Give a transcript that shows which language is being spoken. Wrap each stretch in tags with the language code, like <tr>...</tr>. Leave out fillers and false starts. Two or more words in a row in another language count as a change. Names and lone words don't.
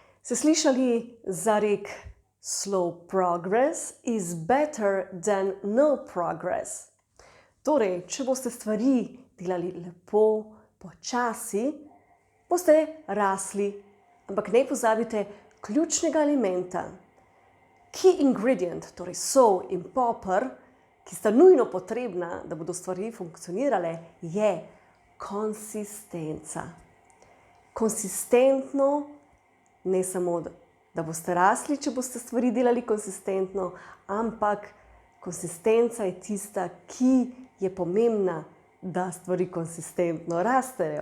<sl>Ste slišali za rek</sl> <en>slow progress is better than no progress?</en> <sl>Torej, če boste stvari delali lepo, počasi, boste rasli, ampak ne pozabite ključnega elementa.</sl> <en>Key ingredient,</en> <sl>torej sol in poper, ki sta nujno potrebna, da bodo stvari funkcionirale, je konsistenca. Konsistentno, ne samo, da boste rasli, če boste stvari delali konsistentno, ampak konsistenca je tista, ki je pomembna, da stvari konsistentno rastejo.</sl>